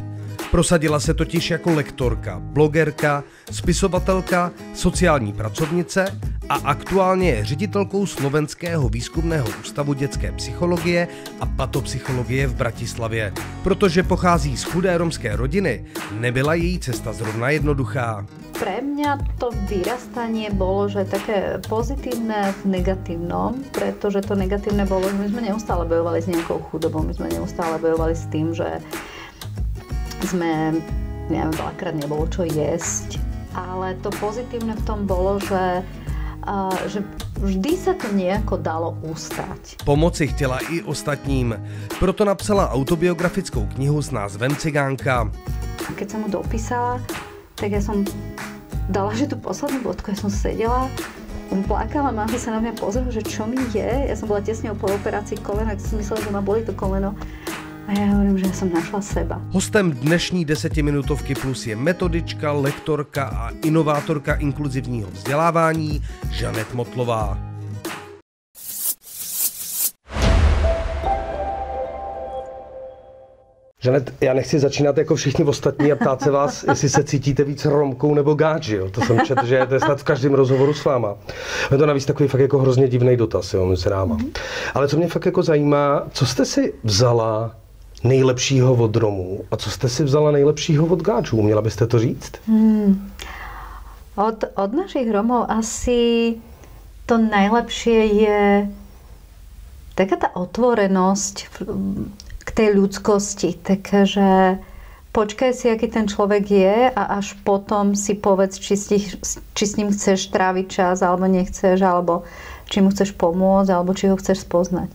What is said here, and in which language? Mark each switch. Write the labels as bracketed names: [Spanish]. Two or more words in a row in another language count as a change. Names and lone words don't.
[Czech] Prosadila se totiž jako lektorka, blogerka, spisovatelka, sociální pracovnice a aktuálně je ředitelkou Slovenského výzkumného ústavu dětské psychologie a patopsychologie v Bratislavě. Protože pochází z chudé romské rodiny, nebyla její cesta zrovna jednoduchá. [Slovak] Pre mňa to vyrastanie bolo, že také pozitívne v negatívnom, pretože to negatívne bolo, že my sme neustále bojovali s nejakou chudobou, my sme neustále bojovali s tým, že sme, neviem, veľakrát nebolo čo jesť, ale to pozitívne v tom bolo, že vždy sa to nejako dalo ustať. [Czech] Pomoci chtěla i ostatním, proto napsala autobiografickou knihu s názvem Cigánka. [Slovak] Keď som mu dopísala, tak ja som dala, že tú poslednú bodku, ja som sedela, on plakala, máma sa na mňa pozrela, že čo mi je. Ja som bola tesne po operácii kolena, tak som myslela, že ma bolí to koleno. A ja hovorím, že ja som našla seba. [Czech] Hostem dnešní 10minutovky plus je metodička, lektorka a inovátorka inkluzivního vzdělávání Žanet Motlová. Žanet, já nechci začínat jako všichni ostatní a ptát se vás, jestli se cítíte víc Romkou nebo gáč, jo? To jsem četl, že to je snad v každém rozhovoru s váma. Je to navíc takový fakt jako hrozně divný dotaz, jo, mezi náma. Ale co mě fakt jako zajímá, co jste si vzala nejlepšího od Romů a co jste si vzala nejlepšího od gáčů? Měla byste to říct? [Slovak] Od našich Romov asi to najlepšie je taká tá otvorenosť k tej ľudskosti, takže počkaj si, aký ten človek je a až potom si povedz, či s ním chceš tráviť čas, alebo nechceš, alebo či mu chceš pomôcť, alebo či ho chceš spoznať.